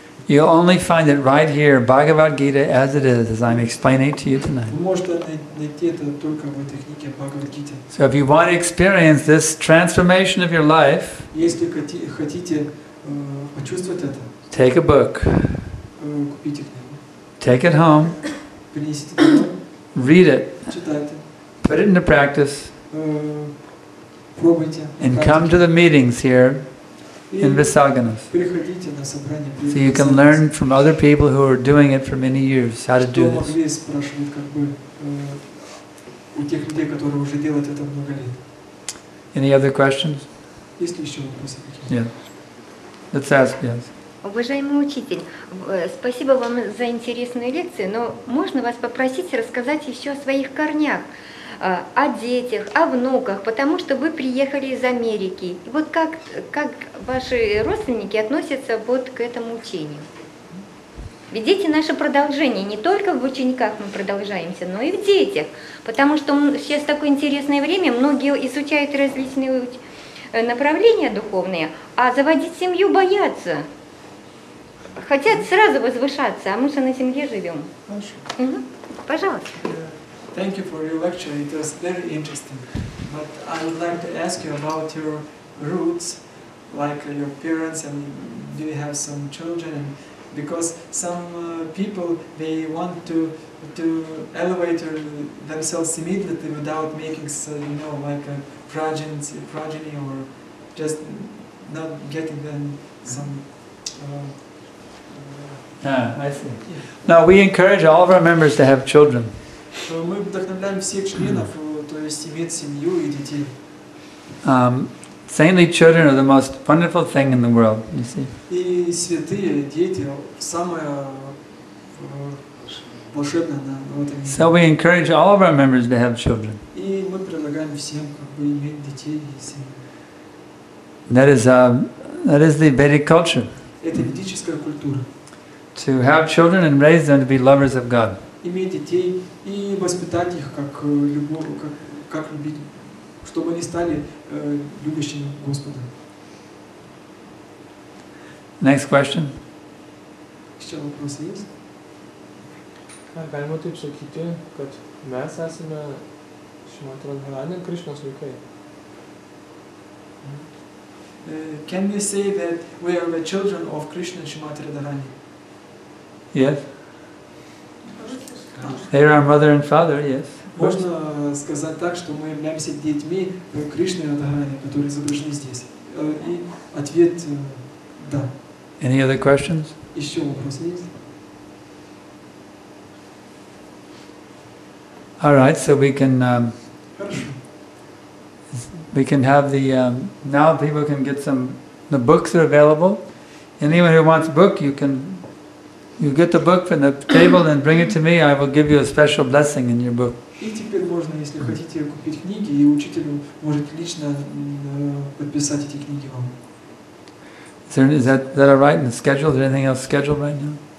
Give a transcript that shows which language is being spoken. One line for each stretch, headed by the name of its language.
English: You'll only find it right here, Bhagavad Gita as it is, as I'm explaining it to you tonight.
Russian: Вы можете найти это только в этой книге Бхагавад-гите.
English: So if you want to experience this transformation of your life,
Russian: Если хотите почувствовать это,
English: take a book,
Russian: купите книгу,
English: take it home,
Russian: принесите домой,
English: read it,
Russian: читайте,
English: put it into practice,
Russian: пробуйте,
English: and come to the meetings here
Russian: и
English: in Visaginas.
Russian: приходите на собрание.
English: So you can learn from other people who are doing it for many years how to do
Russian: Что
English: this.
Russian: могли спрашивать у тех людей, которые уже делают это много лет. Any other questions? Есть ли еще вопросы какие-то? Yeah. Let's ask, yes. Уважаемый учитель, спасибо вам за интересную лекцию, но можно вас попросить рассказать еще о своих корнях, о детях, о внуках, потому что вы приехали из Америки. И вот как ваши родственники относятся вот к этому учению? Ведь дети наше продолжение, не только в учениках мы продолжаемся, но и в детях, потому что сейчас такое интересное время, многие изучают различные направления духовные, а заводить семью боятся. Хотят сразу возвышаться, а мы же на земле живем. Пожалуйста.
English: Thank you for your lecture. It was very interesting. But I would like to ask you about your roots, like your parents, and do you have some children? Because some people, they want to elevate themselves immediately without making, like a progeny, or just not getting them some. I see. No, we encourage all of our members to have children.
Russian: Мы вдохновляем всех членов, то есть иметь семью и детей.
English: Saintly children are the most wonderful thing in the world, you see.
Russian: И святые дети самое волшебное в этом мире.
English: So we encourage all of our members to have children.
Russian: И мы предлагаем всем иметь детей и семью.
English: That is the Vedic culture.
Russian: Это ведическая культура.
English: To have children and raise them to be lovers of God.
Russian: Иметь детей и воспитать их как любить, чтобы они стали любящими Господа.
English: Next question.
Russian: Еще вопросы есть?
Lithuanian: Galima taip sakyti, kad mes esame Srimati Radharani Krishnos vaikai.
English: Can we say that we are the children of Krishna and Srimati Radharani? Yes. They are our mother and father, yes.
Russian: Можно сказать так, что мы являемся детьми Кришны и Радхарани, которые изображены здесь. И ответ да.
English: Any other questions?
Russian: Еще вопросы есть?
English: All right, so we can
Russian: Хорошо.
English: have the now people can get the books are available. Anyone who wants a book, you get the book from the table and bring it to me. I will give you a special blessing in your book.
Russian: И теперь можно, если хотите купить книги, и учитель может лично подписать эти книги вам.
English: Is that all right in the schedule? Is there anything else scheduled right now?